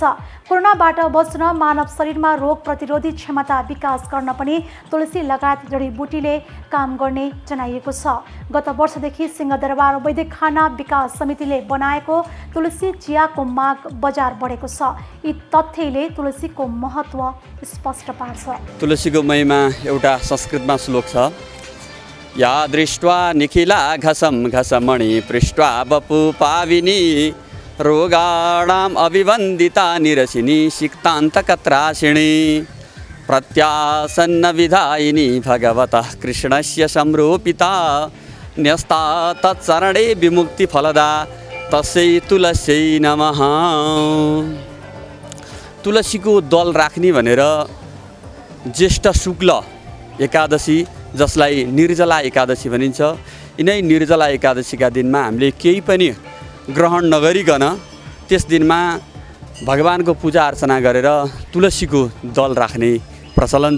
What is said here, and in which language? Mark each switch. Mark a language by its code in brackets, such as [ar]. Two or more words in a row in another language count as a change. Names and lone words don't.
[ne] कोरोनाबाट बच्न मानव शरीरमा रोग प्रतिरोधी क्षमता विकास गर्न पनि तुलसी लगायत जडीबुटीले काम गर्ने जनाइएको छ। गत वर्षदेखि सिंहदरबार वैदिक खाना विकास समितिले बनाएको तुलसी चियाको माग बजार बढेको छ। यी तथ्यले तुलसीको महत्त्व स्पष्ट पार्छ। तुलसीको महिमा एउटा संस्कृतमा श्लोक छ, [sa] या दृष्ट्वा निखिला घसम घसमणि पृष्ट्वा बपु पाविनी रोगाणाम अभिवन्दिता निरसिनी सिक्तान्तकत्राशिणी प्रत्यासन्न विधायिनी भगवतः कृष्णस्य संरूपिता न्यस्ता तत्चरणे विमुक्ति फलदा तस्यै तुलस्यै नमः। [ne] तुलसीको दल राख्ने भनेर ज्येष्ठ शुक्ल एकादशी जसलाई निर्जला एकादशी भनिन्छ, यिनै निर्जला एकादशीका दिनमा हामीले केही पनि ग्रहण नगरिकन त्यस दिनमा भगवानको पूजा अर्चना गरेर तुलसीको दल राख्ने प्रचलन छ।